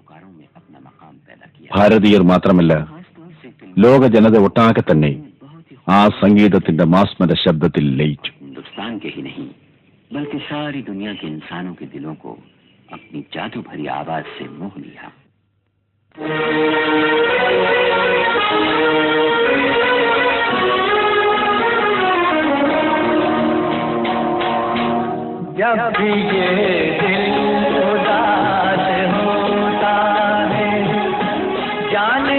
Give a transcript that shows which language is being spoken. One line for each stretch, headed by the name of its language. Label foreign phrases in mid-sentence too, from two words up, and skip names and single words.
Malayalam: ഭാരതീയർ മാത്രമല്ല, ലോക ജനത ഒട്ടാകെ തന്നെ ആ സംഗീതത്തിന്റെ മാസ്മര ശബ്ദത്തിൽ ലയിച്ചു.
Hindi: हिंदुस्तान के ही नहीं बल्कि सारी दुनिया के इंसानों के दिलों को अपनी जादू भरी आवाज से मोह लिया। जब भी ये दिल उदास होता है, जाने